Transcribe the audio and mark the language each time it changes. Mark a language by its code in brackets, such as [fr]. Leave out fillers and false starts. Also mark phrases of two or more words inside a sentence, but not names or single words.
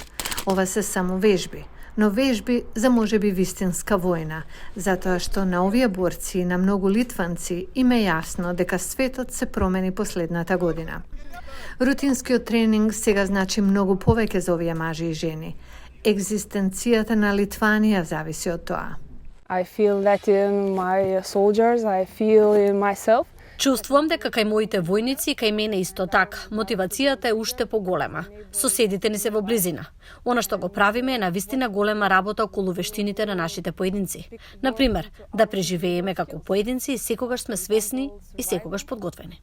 [mk] Ова се само вежби, но вежби за можеби вистинска војна, затоа што на овие борци и на многу литванци им е јасно дека светот се промени последната година. Рутинскиот тренинг сега значи многу повеќе за овие мажи и жени. Екзистенцијата на Литванија зависи од тоа. [en] I feel that in my soldiers, I feel in myself. [mk] Чувствувам дека кај моите војници и кај мене исто така. Мотивацијата е уште поголема. Соседите ни се во близина. Она што го правиме е навистина голема работа околу вештините на нашите поединци. Например, да преживееме како поединци и секогаш сме свесни и секогаш подготвени.